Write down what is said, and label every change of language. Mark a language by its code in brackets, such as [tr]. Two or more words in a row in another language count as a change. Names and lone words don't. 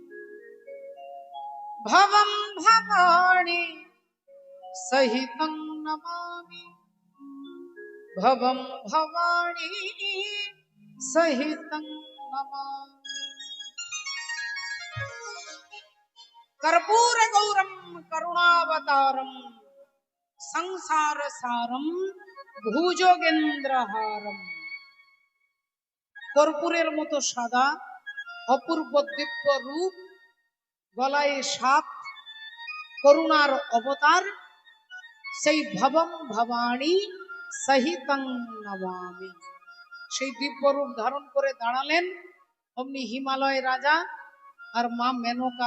[sa] भवम भवानी सहितं नमामि भवम भवानी सहितं नमामि कर्पूर गौरम करुणावतारम संसार सारम भुजगेन्द्रहारम [bn] কর্পূরের মতো সাদা অপূর্ব দিব্য রূপ গলায় সাপ করুণার অবতার সেই [sa] ভবম ভবানী সহিতং নমামি [bn] সেই দিব্য রূপ ধারণ করে দাঁড়ালেন অমনি হিমালয় রাজা আর মা মেনকা